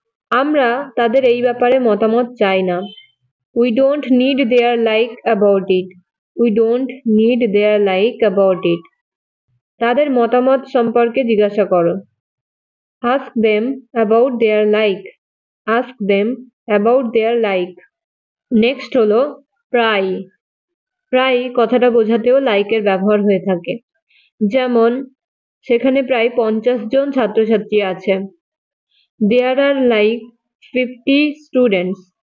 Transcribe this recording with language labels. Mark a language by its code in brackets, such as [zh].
[bn] আমরা তাদের এই ব্যাপারে মতামত চাই না, [en] We don't need their like about it. We don't need their like about it. [bn] তাদের মতামত সম্পর্কে জিজ্ঞাসা করো, [en] ask them about their like. ask them about their like. [bn] Next হলো প্রায়। প্রায় কথাটা বোঝাতেও লাইকের ব্যবহার হয়ে থাকে। যেমন সেখানে প্রায় 50 জন ছাত্রছাত্রী আছে, [en] There are like 50 students.